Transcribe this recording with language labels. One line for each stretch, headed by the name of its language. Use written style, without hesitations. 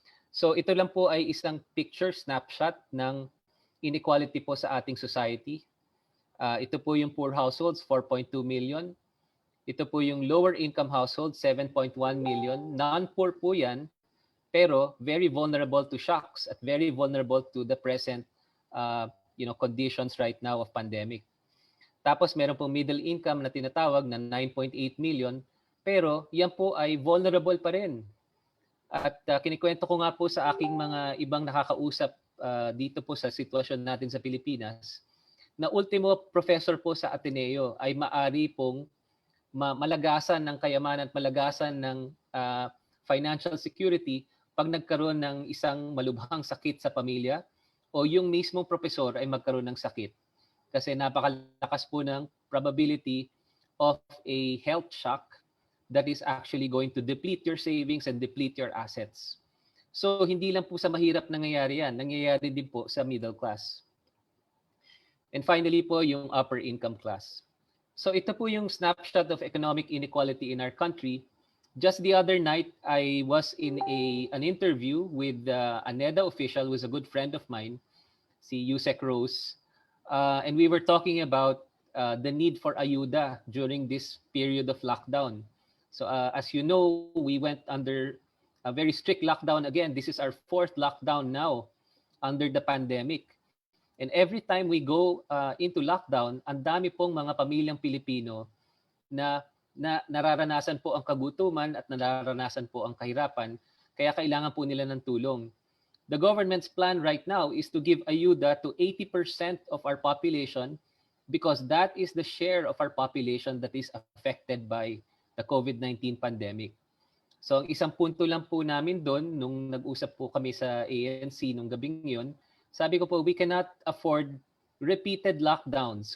Filipino: So ito lang po ay isang picture snapshot ng inequality po sa ating society. Ito po yung poor households, 4.2 million. Ito po yung lower income households, 7.1 million.
English: Non-poor
Filipino: po yan, pero
English: very vulnerable to shocks at very vulnerable to the present conditions right now of pandemic.
Filipino: Tapos meron pong middle income na tinatawag na 9.8 million, pero yan po ay vulnerable pa rin. At kinikwento ko nga po sa aking mga ibang nakakausap dito po sa sitwasyon natin sa Pilipinas, na ultimo professor po sa Ateneo ay maari pong malagasan ng kayamanan at malagasan ng financial security pag nagkaroon ng isang malubhang sakit sa pamilya o yung mismong profesor ay magkaroon ng sakit. Kasi napakalakas po ng
English: probability of a health shock that is actually going to deplete your savings and deplete your assets.
Filipino: So hindi lang po sa mahirap nangyayari yan, nangyayari din po sa middle class.
English: And finally po yung upper income class. So
Filipino: ito po yung
English: snapshot of economic inequality in our country. Just the other night, I was in an interview with a NEDA official who is a good friend of mine, si Yusek Rose, and we were talking about the need for ayuda during this period of lockdown. So as you know, we went under a very strict lockdown again. This is our 4th lockdown now under the pandemic. And every time we go into lockdown,
Filipino: ang dami pong mga pamilyang Pilipino na nararanasan po ang kagutuman at nararanasan po ang kahirapan, kaya kailangan po nila ng tulong.
English: The government's plan right now is to give ayuda to 80% of our population because that is the share of our population that is affected by the COVID-19 pandemic.
Filipino: So ang isang punto lang po namin doon nung nag-usap po kami sa ANC nung gabing yun, sabi ko po,
English: we cannot afford repeated lockdowns.